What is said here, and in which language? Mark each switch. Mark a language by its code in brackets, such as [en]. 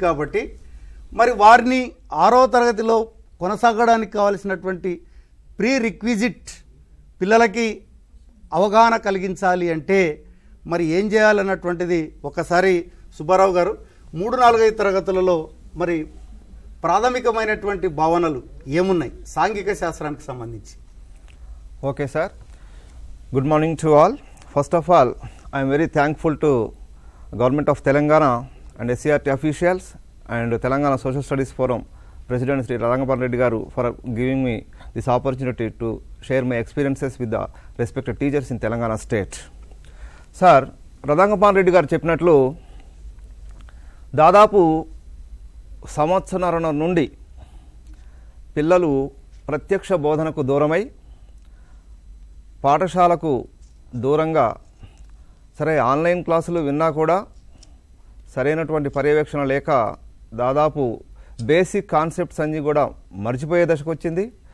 [te] కాబట్టి మరి వారిని 6వ తరగతిలో కొనసాగడానికి కావాల్సినటువంటి ప్రీ రిక్విజిట్ పిల్లలకి అవగాహన కలిగించాలి అంటే మరి ఏం చేయాలన్నటువంటిది ఒకసారి సుబ్బారావు గారు 3-4-5 తరగతులలో మరి ప్రాథమికమైనటువంటి భావనలు ఏమున్నాయి సాంఘిక శాస్త్రానికి సంబంధించి? [en] Okay sir, good morning to all. First of all I am very thankful to Government of Telangana and SCRT officials and Telangana Social Studies Forum President Sri Radhangapan Reddy Garu for giving me this opportunity to share my experiences with the respected teachers in Telangana state. [te] Sir, Radhangapan Reddy గారు చెప్పినట్లు దాదాపు సంవత్సరాల నుండి పిల్లలు ప్రత్యక్ష బోధనకు దూరమై పాఠశాలకు దూరంగా సరే ఆన్లైన్ క్లాసులు విన్నా కూడా సరైనటువంటి పర్యవేక్షణ లేక దాదాపు బేసిక్ కాన్సెప్ట్స్ అన్నీ కూడా మర్చిపోయే దశకు వచ్చింది.